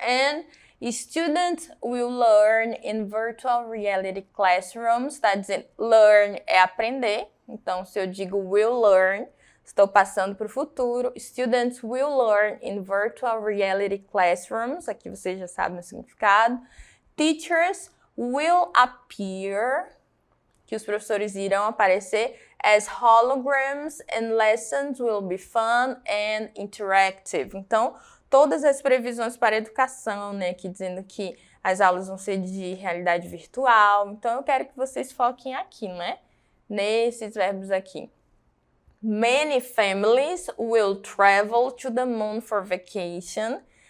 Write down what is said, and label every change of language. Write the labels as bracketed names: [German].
[English] And students will learn in virtual reality classrooms. [Portuguese] Tá dizendo learn é aprender. Então, se eu digo will learn, estou passando para o futuro. [English] Students will learn in virtual reality classrooms. [Portuguese] Aqui vocês já sabem o significado. [English] Teachers will appear, [Portuguese] que os professores irão aparecer, [English] as holograms, and lessons will be fun and interactive. [Portuguese] Então, todas as previsões para a educação, né, aqui dizendo que as aulas vão ser de realidade virtual. Então, eu quero que vocês foquem aqui, né, nesses verbos aqui. [English] Many families will travel to the moon for vacation.